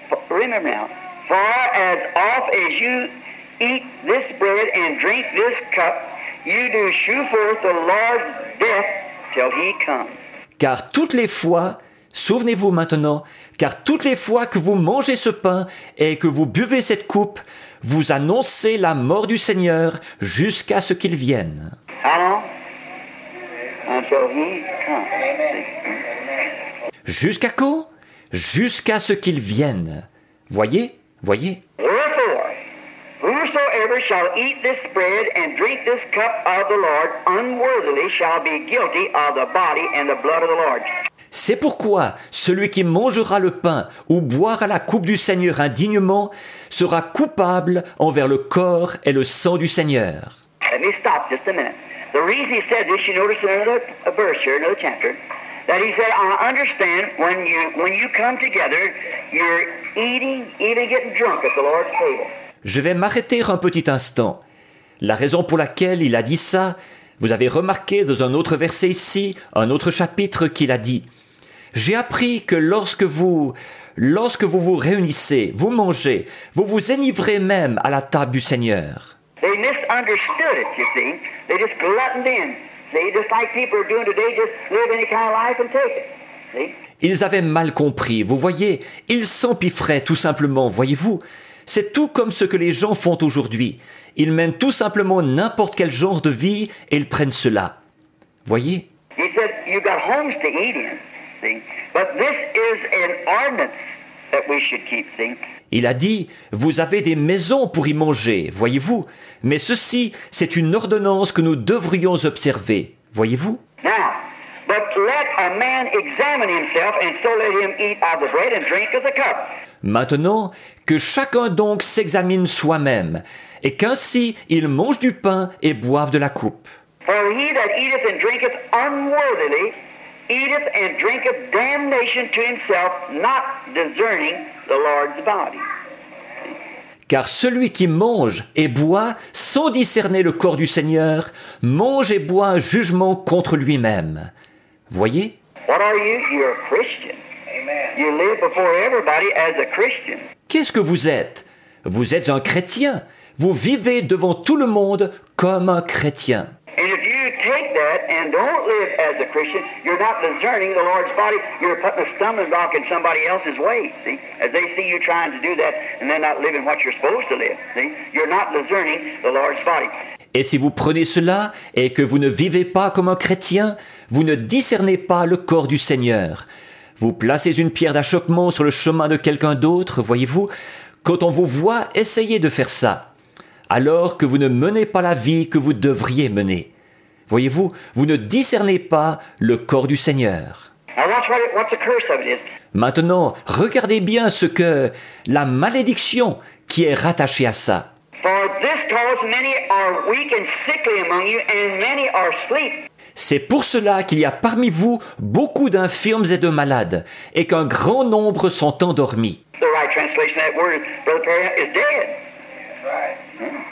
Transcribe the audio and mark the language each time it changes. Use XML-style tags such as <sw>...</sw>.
<en>Remember now, far as oft as you eat this bread and drink this cup, you do shew forth the Lord's death till he comes.</en> <fr>Car toutes les fois, souvenez-vous maintenant, car toutes les fois que vous mangez ce pain et que vous buvez cette coupe, vous annoncez la mort du Seigneur jusqu'à ce qu'il vienne.</fr> <en>How long? Until he comes.</en> <fr>Jusqu'à quand? Jusqu'à ce qu'il vienne. Voyez?</fr> <en>Wherefore, whosoever shall eat this bread and drink this cup of the Lord unworthily shall be guilty of the body and the blood of the Lord.</en> <fr>C'est pourquoi celui qui mangera le pain ou boira la coupe du Seigneur indignement sera coupable envers le corps et le sang du Seigneur.</fr> <en>Let me stop just a minute. The reason he said this, you notice in another verse here, another chapter, that he said, I understand when you come together, you're eating, even getting drunk at the Lord's table.</en> <fr>Je vais m'arrêter un petit instant. La raison pour laquelle il a dit ça, vous avez remarqué dans un autre verset ici, un autre chapitre qu'il a dit. J'ai appris que lorsque vous vous réunissez, vous mangez, vous vous enivrez même à la table du Seigneur.</fr> <en>They misunderstood it, you see. They just gluttoned in. See, just like people are doing today, just live any kind of life and take it. See?</en> <fr>Ils avaient mal compris, vous voyez, ils s'empiffraient tout simplement, voyez-vous. C'est tout comme ce que les gens font aujourd'hui. Ils mènent tout simplement n'importe quel genre de vie et ils prennent cela. Voyez?</fr> <en>He said, you got homes to eat in, see. But this is an ordinance that we should keep, see.</en> <fr>Il a dit, vous avez des maisons pour y manger, voyez-vous. Mais ceci, c'est une ordonnance que nous devrions observer, voyez-vous.</fr> <en>Now, but let a man examine himself, and so let him eat of the bread and drink of the cup.</en> <fr>Maintenant, que chacun donc s'examine soi-même, et qu'ainsi il mange du pain et boive de la coupe.</fr> <en>For he that eateth and drinketh unworthily eateth and drinketh damnation to himself, not discerning the Lord's body.</en> <fr>Car celui qui mange et boit sans discerner le corps du Seigneur, mange et boit un jugement contre lui-même. Voyez?</fr> <en>What are you? You're a Christian. You live before everybody as a Christian.</en> <fr>Qu'est-ce que vous êtes? Vous êtes un chrétien. Vous vivez devant tout le monde comme un chrétien.</fr> <en>And if you take that and don't live as a Christian, you're not discerning the Lord's body. You're putting a stumbling block in somebody else's way, see? As they see you trying to do that and they're not living what you're supposed to live, see? You're not discerning the Lord's body.</en> <fr>Et si vous prenez cela et que vous ne vivez pas comme un chrétien, vous ne discernez pas le corps du Seigneur. Vous placez une pierre d'achoppement sur le chemin de quelqu'un d'autre, voyez-vous, quand on vous voit essayer de faire ça, alors que vous ne menez pas la vie que vous devriez mener. Voyez-vous, vous ne discernez pas le corps du Seigneur.</fr> <en>What's the curse of it is?</en> <fr>Maintenant, regardez bien ce que la malédiction qui est rattachée à ça.</fr> <en>For this cause many are weak and sickly among you, and many are asleep.</en> <fr>C'est pour cela qu'il y a parmi vous beaucoup d'infirmes et de malades, et qu'un grand nombre sont endormis.</fr> <en>The right translation of that word, Brother Perry, is dead.</en>